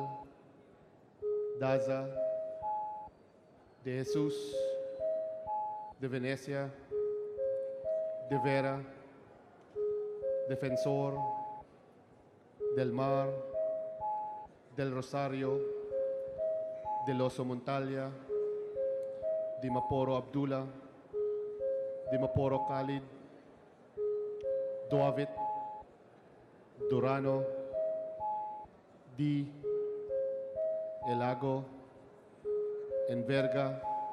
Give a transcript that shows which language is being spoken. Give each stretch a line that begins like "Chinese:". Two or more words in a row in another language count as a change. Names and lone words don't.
Spanish: Daza, De Jesús, de Venecia, de Vera, Defensor, del Mar, del Rosario, del Oso Montalia, di Maporo Abdullah, di Maporo Khalid, Duavit, Durano, Di, Elago, Enverga,